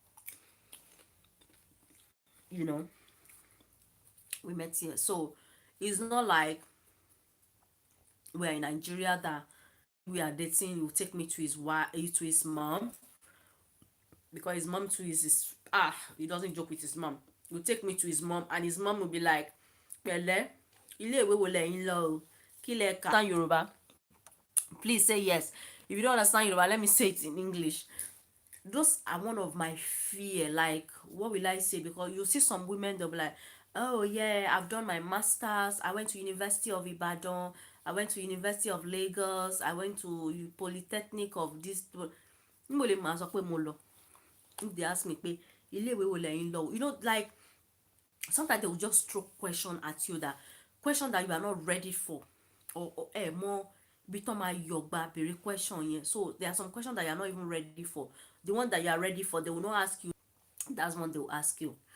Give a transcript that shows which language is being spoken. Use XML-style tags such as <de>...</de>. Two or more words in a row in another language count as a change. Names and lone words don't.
<en>You know, we met here. So it's not like we're in Nigeria that we are dating. He will take me to his wife, to his mom, because his mom too is his, he doesn't joke with his mom. He will take me to his mom, and his mom will be like,</en> <yo>"Pẹ̀lẹ́, ilé ìwé wo lẹ́yìn lọ o? Kí lẹ kà?"</yo> <en>Understand Yoruba? Please say yes. If you don't understand Yoruba, let me say it in English. Those are one of my fear. Like, what will I say? Because you see some women, they'll be like, "Oh yeah, I've done my masters. I went to University of Ibadan. I went to University of Lagos. I went to Polytechnic of this."</en> <yo>Níbo lè máa sọ pé mo lọ?</yo> <en>If they ask me</en> <yo>pé ilé ìwé wo lẹ́yìn lọ,</yo> <en>you know, like sometimes they will just throw question at you, that question that you are not ready for, or more become a yogba berry question. Yeah, so there are some questions that you are not even ready for. The one that you are ready for, they will not ask you. That's one they will ask you.</en>